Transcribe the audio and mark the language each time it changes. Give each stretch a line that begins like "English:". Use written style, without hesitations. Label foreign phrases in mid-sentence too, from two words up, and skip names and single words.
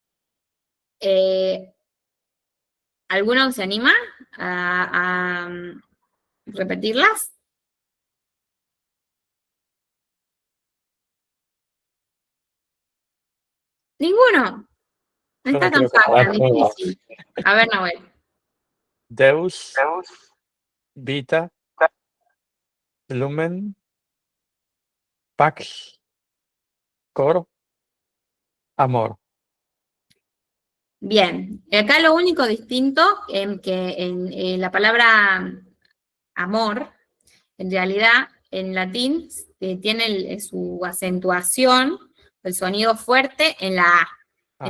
Spanish: ¿Alguno se anima a repetirlas? ¿Ninguno? No está tan fácil, difícil. A ver, Nahuel.
Latin: Deus, vita, lumen, pax, cor, amor.
Spanish: Bien, acá lo único distinto en que en la palabra amor, en realidad en latín tiene su acentuación, el sonido fuerte en la A.